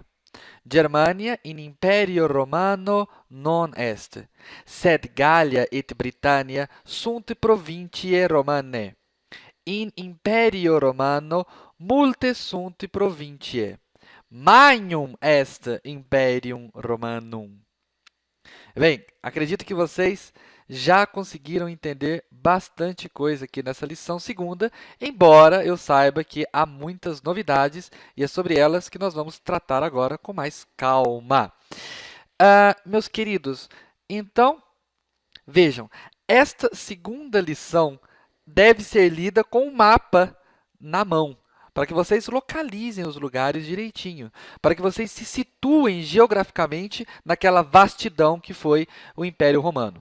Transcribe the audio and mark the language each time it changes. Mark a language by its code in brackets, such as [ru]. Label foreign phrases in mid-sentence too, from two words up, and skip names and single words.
[la] Germania in Imperio Romano non est, sed Gallia et Britannia sunt provinciae Romanae. In Imperio Romano multe sunt provinciae. Magnum est Imperium Romanum. [pt] Bem, acredito que vocês já conseguiram entender bastante coisa aqui nessa lição segunda, embora eu saiba que há muitas novidades e é sobre elas que nós vamos tratar agora com mais calma. Meus queridos, então, vejam, esta segunda lição deve ser lida com um mapa na mão, para que vocês localizem os lugares direitinho, para que vocês se situem geograficamente naquela vastidão que foi o Império Romano.